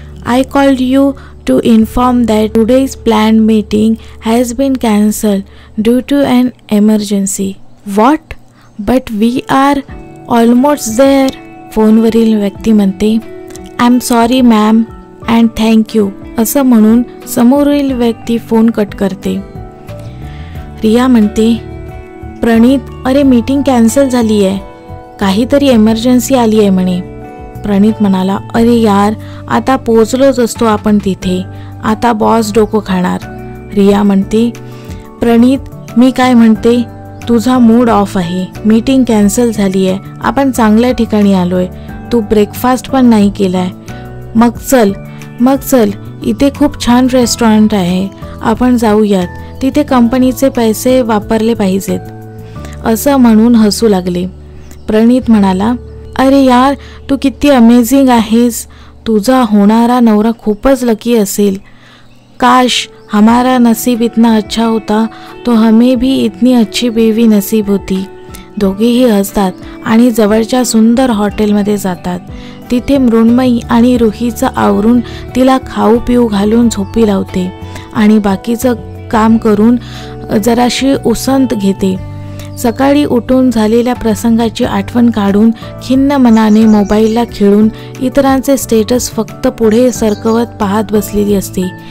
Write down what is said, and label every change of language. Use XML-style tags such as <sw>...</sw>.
<en>I called you to inform that today's planned meeting has been cancelled due to an emergency. What? But we are almost there.</en> <mr>फोनवरील व्यक्ती म्हणते,</mr> <en>I'm sorry ma'am and thank you,</en> <mr>असं म्हणून समोरील व्यक्ती phone cut करते. रिया म्हणते, प्रणीत, अरे meeting cancel झाली आहे, काहीतरी एमर्जन्सी आली आहे म्हणे. प्रणीत म्हणाला, अरे यार, आता पोहोचलोच असतो आपण तिथे, आता बॉस डोकं खाणार. रिया म्हणते, प्रणीत, मी काय म्हणते, तुझा मूड ऑफ आहे, मीटिंग कॅन्सल झाली आहे, आपण चांगल्या ठिकाणी आलोय, तू ब्रेकफास्ट पण नाही केलाय. मग चल, इथे खूप छान रेस्टॉरंट आहे, आपण जाऊयात, तिथे कंपनीचे पैसे वापरले पाहिजेत, असं म्हणून हसू लागले. प्रणीत म्हणाला, अरे यार, तू किती अमेझिंग आहेस, तुझा होणारा नवरा खूपच लकी असेल.</mr> <hi>काश हमारा नसीब इतना अच्छा होता तो हमें भी इतनी अच्छी बीवी नसीब होती.</hi> <mr>दोघेही हसतात आणि जवळच्या सुंदर हॉटेलमध्ये जातात. तिथे मृण्मयी आणि रुहीचं आवरून तिला खाऊ पिऊ घालून झोपी लावते आणि बाकीचं काम करून जराशी उसंत घेते. सकाळी उठून झालेल्या प्रसंगाची आठवण काढून खिन्न मनाने मोबाईलला खेळून इतरांचे स्टेटस फक्त पुढे सरकवत पाहत बसलेली असते.</mr>